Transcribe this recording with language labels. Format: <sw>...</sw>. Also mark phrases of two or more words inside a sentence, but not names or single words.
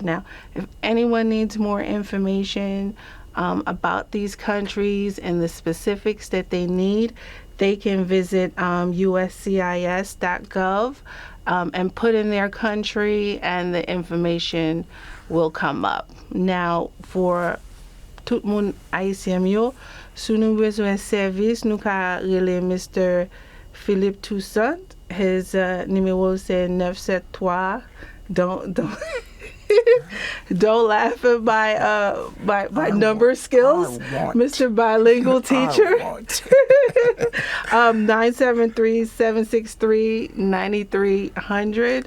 <en>Now, if anyone needs more information about these countries and the specifics that they need, they can visit uscis.gov and put in their country, and the information will come up. Now, for</en> <ht>tout moun haïtien yo, sou nou bezwen service, nou ka rele Mr. Philippe Toussaint. His numéro c'est 973.</ht> <en>Don't don't laugh at my number skills, Mr. Bilingual Teacher. 973-763-9300.</en>